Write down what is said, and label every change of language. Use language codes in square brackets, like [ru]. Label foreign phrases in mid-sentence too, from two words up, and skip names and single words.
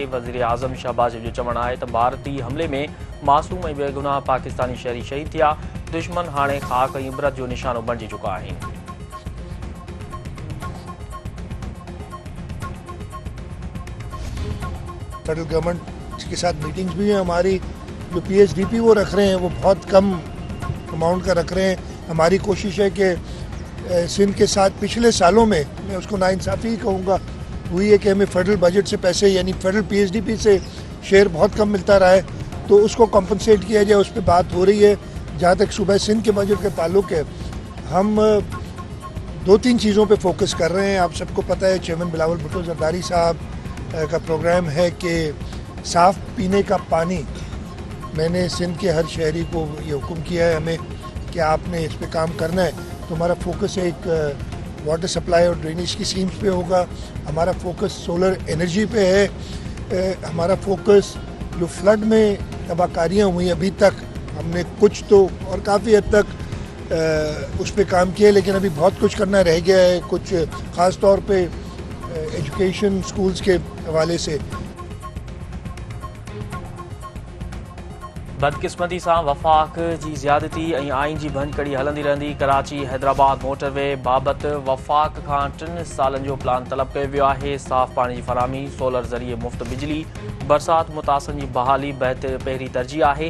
[sd] वज़ीर आज़म शहबाज जो चवणु आहे त भारतीय हमले में मासूम ऐं बेगुनाह पाकिस्तानी शहरी शहीद थिया। दुश्मन हाणे ख़ाक ऐं इबरत जो निशानो बणिजी चुका आहिनि। [en] federal government [ur] کے ساتھ میٹنگز بھی ہیں ہماری. جو PSDP وہ رکھ رہے ہیں وہ بہت کم اماؤنٹ کا رکھ رہے ہیں. ہماری کوشش ہے کہ سندھ کے ساتھ پچھلے سالوں میں، میں اس کو ناانصافی ہی کہوں گا، ہوئی ہے کہ ہمیں [en] federal budget [ur] سے پیسے یعنی [en] federal PSDP [ur] سے شیئر بہت کم ملتا رہا ہے، تو اس کو کمپنسیٹ کیا جائے، اس پر بات ہو رہی ہے. جہاں تک صوبہ سندھ کے بجٹ کا تعلق ہے، ہم 2-3 چیزوں پہ فوکس کر رہے ہیں. آپ سب کو پتا ہے چیئرمین بلاول بھٹو زرداری صاحب کا پروگرام ہے کہ صاف پینے کا پانی. میں نے سندھ کے ہر شہری کو یہ حکم کیا ہے ہمیں کہ آپ نے اس پہ کام کرنا ہے. تو ہمارا فوکس ایک [en] water supply [ur] اور ڈرینیج کی سکیمز پہ ہوگا. ہمارا فوکس [en] solar energy [ur] پہ ہے. ہمارا فوکس جو فلڈ میں تباہکاریاں ہوئی ابھی تک، ہم نے کچھ تو اور کافی حد تک اس پر کام کیا، لیکن ابھی بہت کچھ کرنا رہ گیا ہے. کچھ خاص طور پہ [en] education schools [ur] کے حوالے سے. [sd] बदकिस्मती सां वफ़ाक़ जी ज़्यादती ऐं आइन जी भंजकड़ी हलंदी रहंदी। कराची हैदराबाद मोटरवे बाबति वफ़ाक़ खां 3 सालनि जो प्लान तलब कयो वियो आहे। साफ़ पाणी जी फराहमी, सोलर ज़रिए मुफ़्त बिजली, बरसाति मुतासिरनि जी बहाली पहिरीं तरजीह आहे।